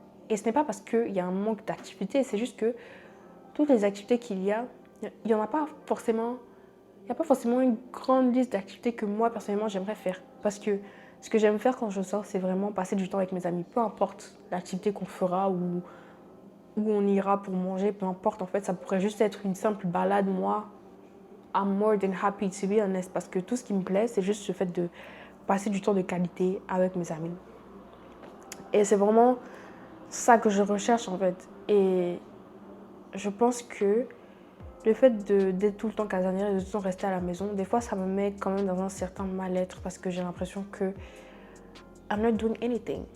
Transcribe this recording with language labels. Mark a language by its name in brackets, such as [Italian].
[French] Et ce n'est pas parce qu'il y a un manque d'activité, c'est juste que toutes les activités qu'il y a, il n'y en a pas forcément... Il n'y a pas forcément une grande liste d'activités que moi, personnellement, j'aimerais faire. Parce que ce que j'aime faire quand je sors, c'est vraiment passer du temps avec mes amis. Peu importe l'activité qu'on fera ou où on ira pour manger, peu importe. En fait, ça pourrait juste être une simple balade. [English] Moi, I'm more than happy to be honest. [French] Parce que tout ce qui me plaît, c'est juste le fait de passer du temps de qualité avec mes amis. Et c'est vraiment ça que je recherche, en fait. Et je pense que le fait d'être tout le temps casanière et de tout le temps rester à la maison, des fois, ça me met quand même dans un certain mal-être parce que j'ai l'impression que [English] I'm not doing anything.